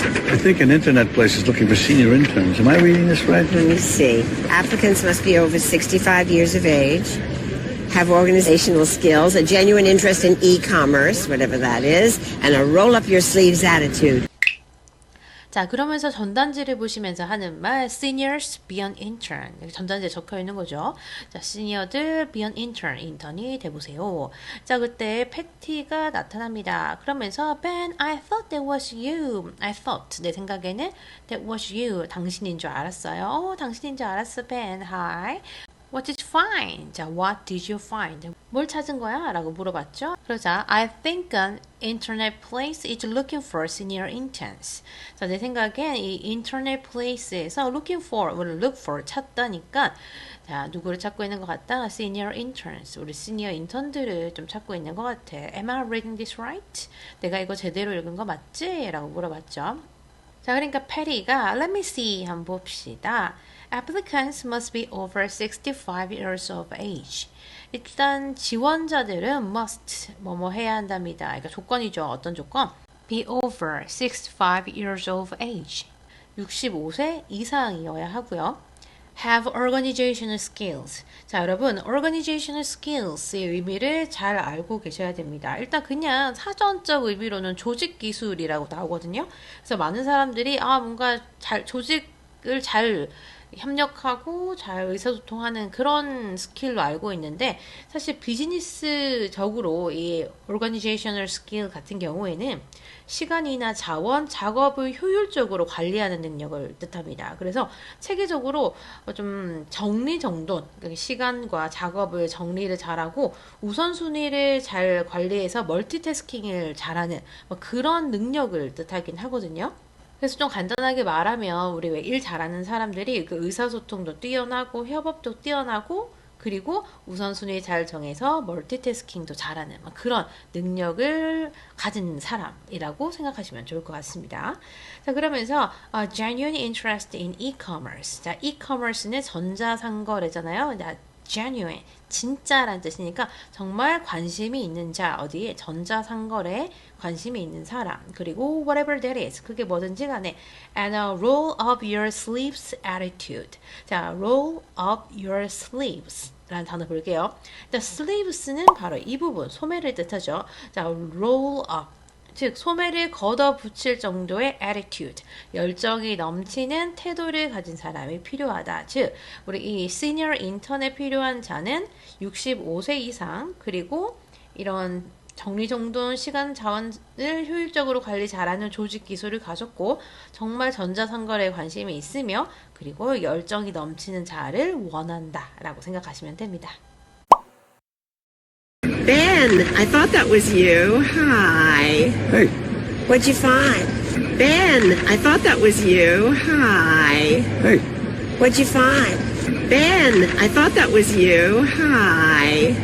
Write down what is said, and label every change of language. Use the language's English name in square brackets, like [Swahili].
[English] I think an internet place is looking for senior interns. Am I reading this right? Let me see. Applicants must be over 65 years of age, have organizational skills, a genuine interest in e-commerce, whatever that is, and a roll-up-your-sleeves attitude. [Korean] 자, 그러면서 전단지를 보시면서 하는 말 [English] Seniors be an intern. [Korean] 여기 전단지에 적혀 있는 거죠. [English] 자, 시니어들 be an intern. [Korean] 인턴이 돼보세요. 자, 그때 패티가 나타납니다. [English] 그러면서 Ben, I thought that was you. I thought. [Korean] 내 생각에는 [English] that was you. [Korean] 당신인 줄 알았어요. 당신인 줄 알았어, Ben. [English] Hi. What did you find? 자, what did you find? [Korean] 뭘 찾은 거야? 라고 물어봤죠. [English] 그러자 I think an internet place is looking for senior interns. [Korean] 자, 내 생각엔 이 internet place에서 [English] looking for, [Korean] 우리 look for 찾다니까 자, 누구를 찾고 있는 것 같다? [English] Senior interns. [Korean] 우리 시니어 인턴들을 좀 찾고 있는 것 같아. [English] Am I reading this right? [Korean] 내가 이거 제대로 읽은 거 맞지? 라고 물어봤죠. 자, 그러니까 패리가 [English] Let me see [Korean] 한번 봅시다. [English] Applicants must be over 65 years of age. [Korean] 일단 지원자들은 must 뭐뭐 해야 한답니다. 그러니까 조건이죠. 어떤 조건? [English] Be over 65 years of age. [Korean] 65세 이상이어야 하고요. [English] Have organizational skills. [Korean] 자, 여러분, organizational skills의 의미를 잘 알고 계셔야 됩니다. 일단 그냥 사전적 의미로는 조직 기술이라고 나오거든요. 그래서 많은 사람들이 뭔가 조직을 잘 협력하고 잘 의사소통하는 그런 스킬로 알고 있는데 사실 비즈니스적으로 이 organizational skill 같은 경우에는 시간이나 자원, 작업을 효율적으로 관리하는 능력을 뜻합니다. 그래서 체계적으로 좀 정리정돈, 시간과 작업을 정리를 잘하고 우선순위를 잘 관리해서 멀티태스킹을 잘하는 그런 능력을 뜻하긴 하거든요. 그래서 좀 간단하게 말하면 우리 왜 일 잘하는 사람들이 그 의사소통도 뛰어나고 협업도 뛰어나고 그리고 우선순위 잘 정해서 멀티태스킹도 잘하는 그런 능력을 가진 사람이라고 생각하시면 좋을 것 같습니다. 자, 그러면서 [English] genuine interest in e-commerce. [Korean] 자, e-commerce는 전자상거래잖아요. genuine, 진짜란 뜻이니까 정말 관심이 있는 자, 어디에? 전자상거래에 관심이 있는 사람. [English] 그리고 whatever that is, [Korean] 그게 뭐든지 간에 [English] and a roll up your sleeves attitude. [Korean] 자, roll up your sleeves 라는 단어 볼게요. 일단 sleeves는 바로 이 부분, 소매를 뜻하죠. 자, roll up. 즉 소매를 걷어붙일 정도의 attitude, 열정이 넘치는 태도를 가진 사람이 필요하다. 즉 우리 이 senior intern에 필요한 자는 65세 이상 그리고 이런 정리정돈 시간 자원을 효율적으로 관리 잘하는 조직 기술을 가졌고 정말 전자상거래에 관심이 있으며 그리고 열정이 넘치는 자를 원한다 라고 생각하시면 됩니다. [English] Ben, I thought that was you. Hi. hey, What'd you find? Ben, I thought that was you. Hi. hey, What'd you find? Ben, I thought that was you. Hi.